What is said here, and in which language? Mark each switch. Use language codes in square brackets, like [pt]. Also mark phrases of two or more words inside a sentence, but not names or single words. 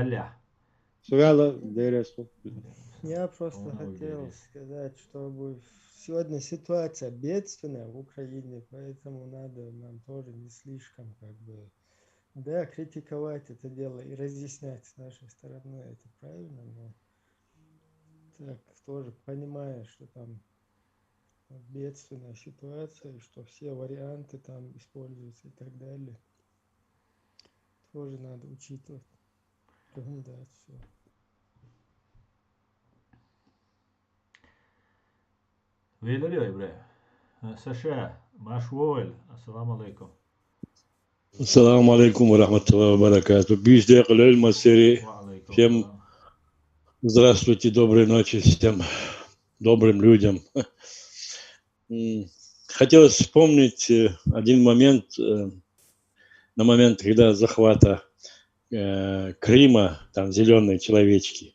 [ru] я просто хотел сказать, что сегодня ситуация бедственная в Украине, поэтому надо нам тоже не слишком да, критиковать это дело и разъяснять с нашей стороны, это правильно, но так тоже понимая, что там бедственная ситуация, что все варианты там используются и так далее. Тоже надо учитывать рекомендацию. Благодарю, Ибрahim. США, [ar] Машволь, السلام عليكم. السلام عليكم ورحمة الله وبركاته. [ru] Всем здравствуйте, доброй ночи всем добрым людям. Хотелось вспомнить один момент, на момент, когда захвата Крыма, там зеленые человечки.